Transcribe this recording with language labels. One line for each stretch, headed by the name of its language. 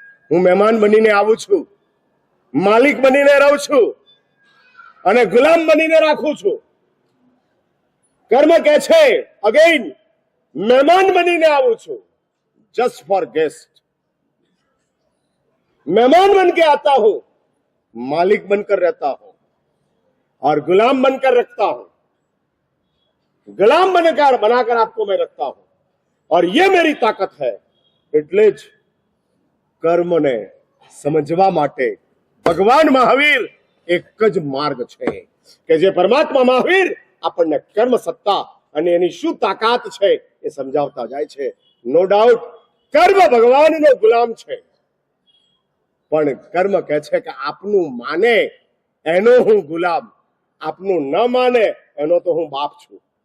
Gujarati: હું મહેમાન બનીને આવું છું, માલિક બનીને રહું છું, અને ગુલામ બનીને રાખું છું. કર્મ કહે છે અગેન મહેમાન બનીને આવું છું,
English: Just for guest.
Hindi: मेहमान बन के आता हूं, मालिक बनकर रहता हूं, और गुलाम बनकर रखता हूं. गुलाम बनाकर आपको मैं रखता हूं, और ये मेरी ताकत है.
Gujarati: એટલે જ કર્મને સમજવા માટે ભગવાન મહાવીર એક જ માર્ગ છે કે જે પરમાત્મા મહાવીર આપણને કર્મ સત્તા અને એની શું તાકાત છે એ સમજાવતા જાય છે. નો ડાઉટ કર્મ ભગવાનનો ગુલામ છે, પણ કર્મ કહે છે કે આપનું માને એનો હું ગુલામ, આપનું ન માને એનો તો હું બાપ છું.